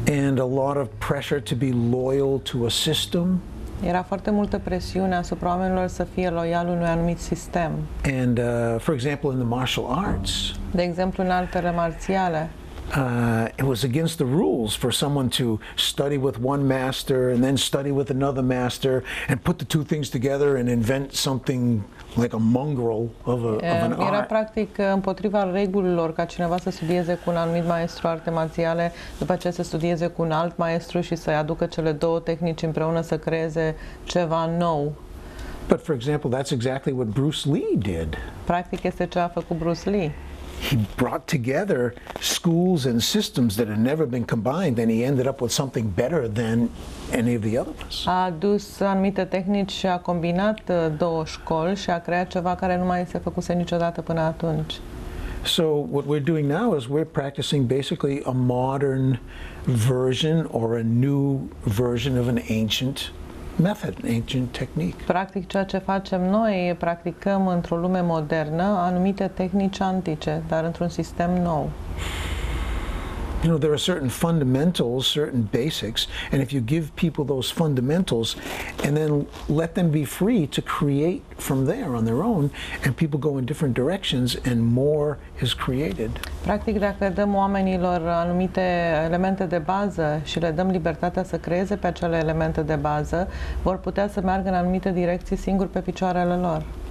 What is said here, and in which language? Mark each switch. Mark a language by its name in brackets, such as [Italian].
[English] And a lot of pressure to be loyal to a system. [Romanian] Era foarte multă presiune asupra oamenilor să fie loiali unui anumit sistem. [English] And for example, in the martial arts, [Romanian] de exemplu în artele marțiale, [English] it was against the rules for someone to study with one master and then study with another master and put the two things together and invent something like a mongrel of an art. [Romanian] Era practic împotriva regulilor ca cineva să studieze cu un anumit maestru arte marțiale, după aceea să studieze cu un alt maestru și să aducă cele două tehnici împreună să creeze ceva nou. [English] But for example, that's exactly what Bruce Lee did. [Romanian] Practic este ce a făcut Bruce Lee. [English] He brought together schools and systems that had never been combined, and he ended up with something better than any of the other ones. [Romanian] A adus anumite tehnici și a combinat două școli și a creat ceva care nu mai se făcuse niciodată până atunci. [English] So what we're doing now is we're practicing basically a modern version or a new version of an ancient method, ancient technique. [Romanian] Practic ceea ce facem noi, practicăm într-o lume modernă anumite tehnici antice, dar într-un sistem nou. [English] You know, there are certain fundamentals, certain basics, and if you give people those fundamentals and then let them be free to create from there on their own, and people go in different directions and more is created. [Romanian] Practic, dacă dăm oamenilor anumite elemente de bază și le dăm libertatea să creeze pe acele elemente de bază, vor putea să meargă în anumite direcții singuri pe picioarele lor.